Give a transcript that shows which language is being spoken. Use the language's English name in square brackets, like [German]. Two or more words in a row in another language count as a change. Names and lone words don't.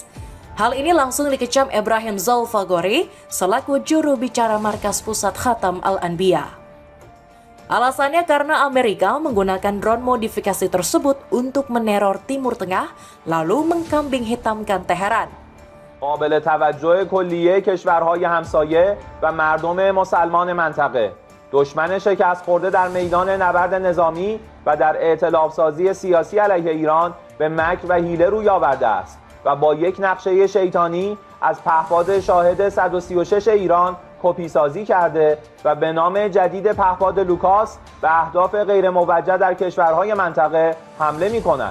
[Indonesian] Hal ini langsung dikecam Ebrahim Zalfagori selaku juru bicara Markas Pusat Khatam Al-Anbiya. Alasannya karena Amerika menggunakan drone modifikasi tersebut untuk meneror Timur Tengah lalu mengkambing hitamkan Teheran. [Persian] قابل توجه کلیه کشورهای همسایه و مردم مسلمان منطقه دشمن شکست خورده در میدان نبرد نظامی و در ائتلاف سازی سیاسی علیه ایران به مکر و حیله روی آورده است و با یک نقشه شیطانی از پهپاد شاهد 136 ایران کپی سازی کرده و به نام جدید پهپاد لوکاس به اهداف غیر موجه در کشورهای منطقه حمله می کند.